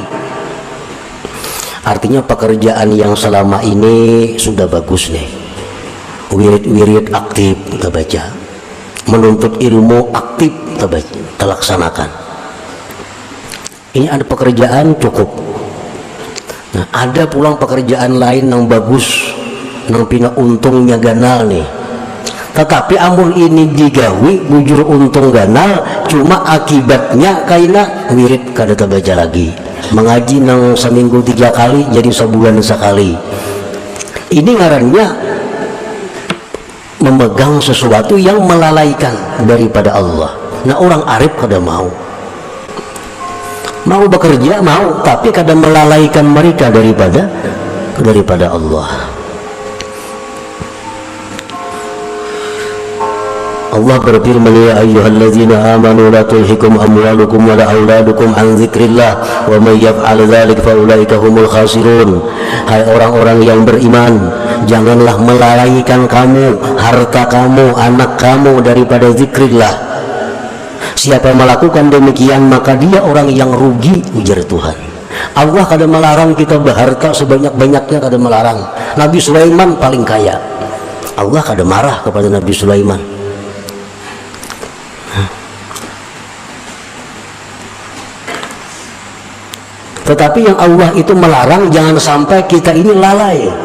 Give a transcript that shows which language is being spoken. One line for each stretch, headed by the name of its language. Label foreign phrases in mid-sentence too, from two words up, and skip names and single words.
Indonesian: Artinya pekerjaan yang selama ini sudah bagus nih, wirid-wirid aktif kita baca, menuntut ilmu aktif kita baca, kita laksanakan. Ini ada pekerjaan cukup. Nah, ada pulang pekerjaan lain yang bagus,
Banjar: nang pina untungnya ganal nih, tetapi amun ini digawi bujur untung ganal, cuma akibatnya kaina wirid kada terbaca lagi, mengaji nang seminggu 3 kali jadi sebulan sekali.
Indonesian: Ini ngarannya memegang sesuatu yang melalaikan daripada Allah. Nah, orang arif kada mau bekerja, mau, tapi kada melalaikan mereka daripada daripada Allah.
Arabic: Allah berfirman, يا أيها الذين آمنوا لا تلهكم أموالكم ولا أولادكم عن ذكر الله ومن يفعل ذلك فأولئك هم الخاسرون.
Indonesian: Hai orang-orang yang beriman, janganlah melalaikan kamu harta kamu, anak kamu daripada zikrillah. Siapa melakukan demikian maka dia orang yang rugi, ujar Tuhan. Allah kada melarang kita berharta sebanyak-banyaknya, kada melarang. Nabi Sulaiman paling kaya, Allah kada marah kepada Nabi Sulaiman. Tetapi yang Allah itu melarang jangan sampai kita ini lalai.